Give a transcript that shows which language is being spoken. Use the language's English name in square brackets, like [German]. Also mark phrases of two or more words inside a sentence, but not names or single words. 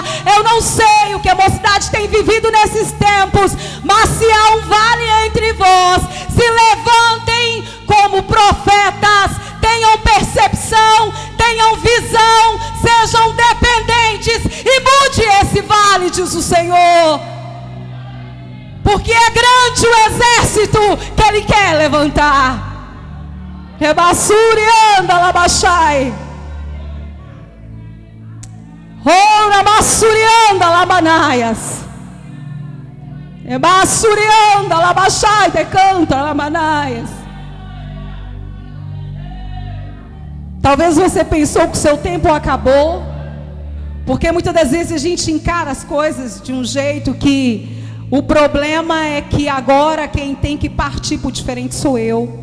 [Portuguese] Eu não sei o que a mocidade tem vivido nesses tempos, mas se há um vale entre vós, se levantem como profetas, tenham percepção, tenham visão, sejam dependentes e mude esse vale, diz o Senhor. Porque é grande o exército que Ele quer levantar. Rebassuri anda labachai. Ora massuri anda lamanaias. Rebassuri anda labachai decanta lamanaias. Talvez você pensou que o seu tempo acabou, porque muitas das vezes a gente encara as coisas de um jeito que o problema é que agora quem tem que partir por diferente sou eu.